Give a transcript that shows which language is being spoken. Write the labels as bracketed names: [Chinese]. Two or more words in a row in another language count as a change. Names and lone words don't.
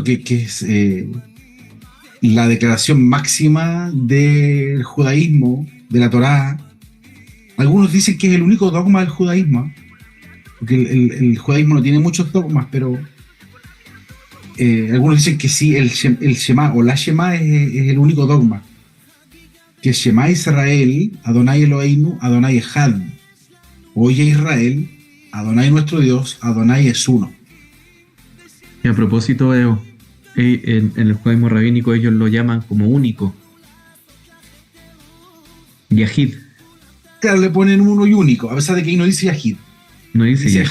[Spanish] Que es la declaración máxima del judaísmo, de la Torá. Algunos dicen que es el único dogma del judaísmo, porque el judaísmo no tiene muchos dogmas, pero algunos dicen que sí, el Shema o la Shema es el único dogma. [Hebrew] Que שמע ישראל, אדוני אלוהינו, אדוני אחד. [Spanish] Oye Israel, Adonai nuestro Dios, Adonai es uno. Y a propósito, en el judaísmo rabínico ellos lo llaman como único. Yahid. Claro, le ponen uno y único, a pesar de que ahí no dice Yahid. No dice Yahid.